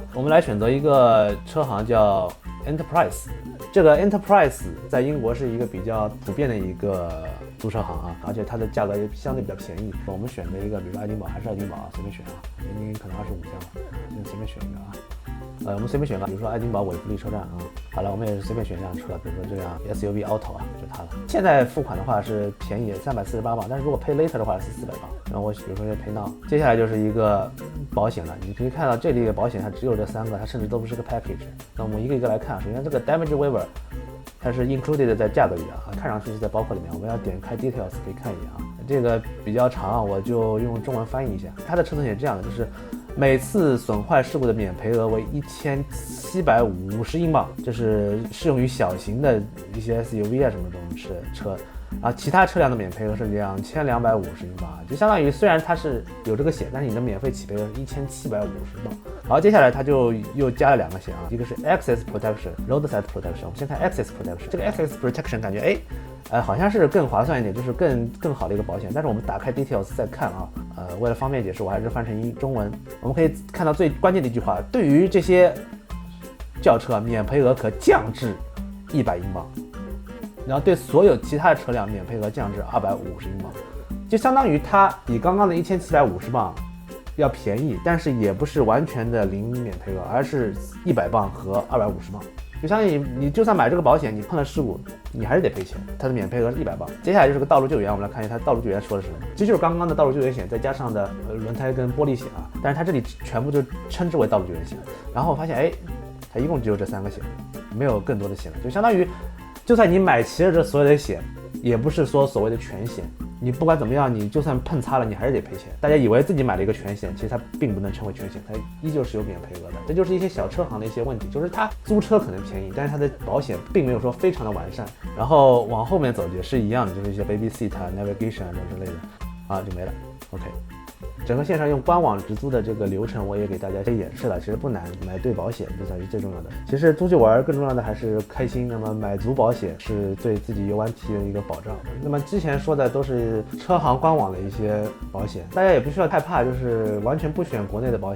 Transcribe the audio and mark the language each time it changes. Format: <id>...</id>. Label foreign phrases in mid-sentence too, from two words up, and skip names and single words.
<zh>我們來選擇一個車行叫 Enterprise， 這個 Enterprise 在英國是一個比較普遍的一個租車行啊，而且它的價格也相對比較便宜。我們選擇一個，比如說愛丁堡還是愛丁堡啊，隨便選啊，年齡可能25這樣吧，就隨便選一個啊。我們隨便選個，比如說愛丁堡韋弗利車站啊。好了，我們也是隨便選一輛車，比如說這輛</zh> <en>SUV Auto</en> <zh>啊，就它了。現在付款的話是便宜348磅，但是如果</zh> <en>pay later</en> <zh>的話是400磅。然後我比如說</zh> <en>pay now，</en> <zh>接下來就是一個保險了。你可以看到這裡的保險它只有這3個，它甚至都不是個 package。那我們一個一個來看，首先這個</zh> <en>damage waiver</en> <zh>它是 included 在價格裡的啊，看上去是在包括裡面。我們要點開 details 可以看一眼啊。這個比較長，我就用中文翻译一下。它的车损险是这样的，就是每次损坏事故的免赔額為1750英鎊，這是適用於小型的一些 SUV 啊什麼這種車。啊，其他車輛的免賠額是2250英鎊，就相當於虽然它是有這個險，但是你的免費起賠額是1750鎊。好，接下來它就又加了2個險啊，一個是</zh> <en>Access Protection、 Roadside Protection。</en> <zh>我們先看</zh> <en>Access Protection，</en> <zh>這個</zh> <en>Access Protection</en> <zh>感覺好像是更划算一點，就是更好的一個保險。但是我們打開 Details 再看啊，為了方便解釋，我還是翻成中文。我們可以看到最關鍵的一句話，对於這些轎車，免賠額可降至100英鎊。然後对所有其他的車輛免賠額降至250英鎊，就相當於它比剛剛的1750鎊要便宜，但是也不是完全的零免賠額，而是100鎊和250鎊。就相当于你就算買這個保險，你碰了事故，你還是得賠錢。它的免賠額是100鎊。接下來就是個道路救援，我們來看一下它道路救援說的是什麼。其實就是剛剛的道路救援險再加上的輪胎跟玻璃險啊，但是它這裡全部就稱之為道路救援險。然後我發現它一共只有這3個險，沒有更多的險了，就相當於。就算你買齊了這所有的險，也不是說所謂的全險。你不管怎麼樣，你就算碰擦了，你還是得賠錢。大家以為自己買了一個全險，其實它並不能称為全險，它依舊是有免賠額的。這就是一些小車行的一些問題，就是它租車可能便宜，但是它的保險並沒有說非常的完善。然後往後面走也是一樣的，就是一些</zh> <en>baby seat</en> <zh>啊、navigation 啊之類的，啊就沒了。OK。整個線上用官網直租的這個流程我也給大家演示了，其實不難，買對保險這才是最重要的。其實租去玩更重要的還是開心，那麼買足保險是對自己游玩體驗的一個保障。那麼之前說的都是車行官網的一些保險，大家也不需要害怕，就是完全不選國內的保險。</zh>